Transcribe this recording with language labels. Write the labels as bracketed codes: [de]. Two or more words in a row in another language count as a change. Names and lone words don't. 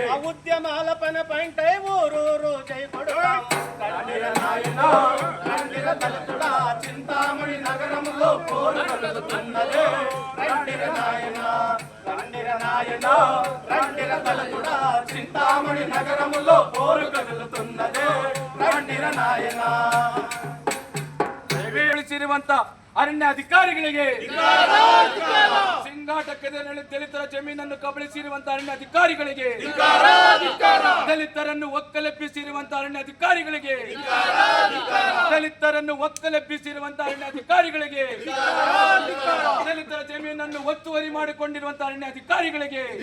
[te] ఆ ఉద్యమాల పని పంట ఊరూరు జై కొడుతాం రండిర నాయనో రండిర తలతుడా చింతామణి నగరములో పోరు కలుగుతున్నదే రండిర నాయన రండిర నాయనో రండిర తలతుడా చింతామణి నగరములో పోరు కదులుతున్నదే రండిర నాయన [kn] ಸಿರುವಂತ ಅರಣ್ಯ ಅಧಿಕಾರಿಗಳಿಗೆ ಸಿಂಗಾಟಕ್ಕದಲ್ಲಿ ದಲಿತರ ಜಮೀನನ್ನು ಕಬಳಿಸಿರುವಂತ ಅರಣ್ಯ ಅಧಿಕಾರಿಗಳಿಗೆ ದಲಿತರನ್ನು ಒಕ್ಕಲೆಬ್ಬಿಸಿರುವಂತ ಅರಣ್ಯ ಅಧಿಕಾರಿಗಳಿಗೆ ದಲಿತರನ್ನು ಒಕ್ಕಲೆಬ್ಬಿಸಿರುವಂತ ಅರಣ್ಯ ಅಧಿಕಾರಿಗಳಿಗೆ ದಲಿತರ ಜಮೀನನ್ನು ಒತ್ತುವರಿ ಮಾಡಿಕೊಂಡಿರುವಂತ ಅರಣ್ಯ ಅಧಿಕಾರಿಗಳಿಗೆ